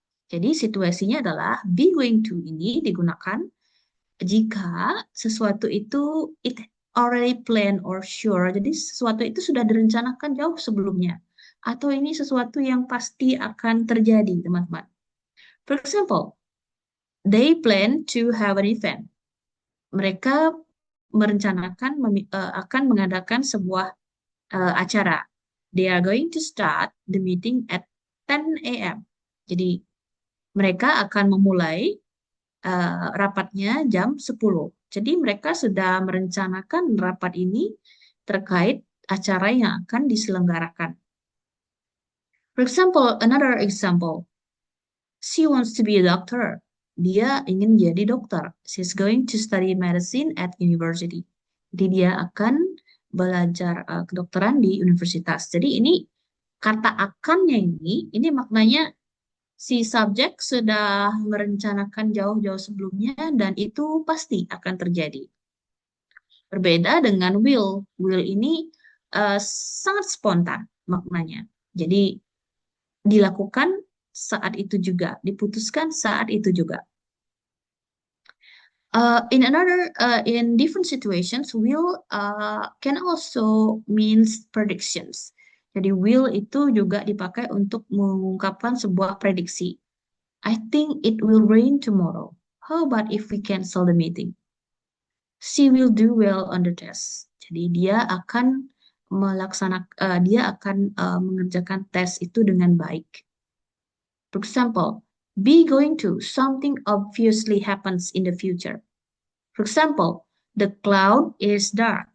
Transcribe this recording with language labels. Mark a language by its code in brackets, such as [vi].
[id] Jadi situasinya adalah be going to ini digunakan jika sesuatu itu [en] it already planned or sure. [id] Jadi sesuatu itu sudah direncanakan jauh sebelumnya. Atau ini sesuatu yang pasti akan terjadi, teman-teman. [en] For example, they plan to have an event. [id] Mereka merencanakan akan mengadakan sebuah acara. [en] They are going to start the meeting at 10 a.m. [id] Jadi mereka akan memulai rapatnya jam 10. Jadi mereka sudah merencanakan rapat ini terkait acara yang akan diselenggarakan. [en] For example, another example. She wants to be a doctor. [id] Dia ingin jadi dokter. [en] She's going to study medicine at university. [id] Jadi dia akan belajar kedokteran di universitas. Jadi ini kata akannya ini maknanya si subjek sudah merencanakan jauh-jauh sebelumnya dan itu pasti akan terjadi. Berbeda dengan will. Will ini sangat spontan maknanya. Jadi dilakukan saat itu juga, diputuskan saat itu juga. [en] In different situations, will can also means predictions. [id] Jadi will itu juga dipakai untuk mengungkapkan sebuah prediksi. [en] I think it will rain tomorrow. How about if we cancel the meeting? She will do well on the test. [id] Jadi dia akan mengerjakan tes itu dengan baik. [en] For example, be going to something obviously happens in the future. For example, the cloud is dark.